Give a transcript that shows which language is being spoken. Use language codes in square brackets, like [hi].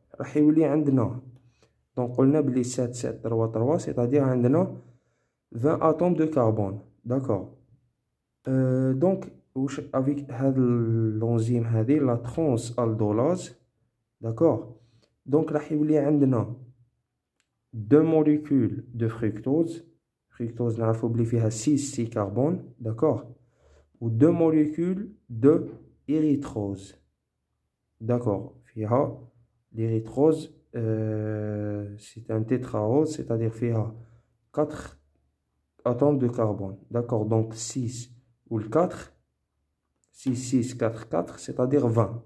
[ar] راح يولي عندنا donc قلنا بلي 7 7 3 3, c'est-à-dire عندنا [fr] 20 atomes de carbone. D'accord. Donc avec l'enzyme هذه la transaldolase. D'accord. Donc [ar] راح يولي عندنا [fr] 2 molécules de fructose. [ar] Fructose نعرفو بلي فيها 6 carbone. [fr] D'accord. Ou 2 molécules de érythrose. D'accord. [ar] فيها [fr] l'érythrose, c'est un tétraose, c'est-à-dire فيها 4 atomes de carbone. D'accord. Donc 6 ou le 4, 6 6 4 4, c'est-à-dire 20.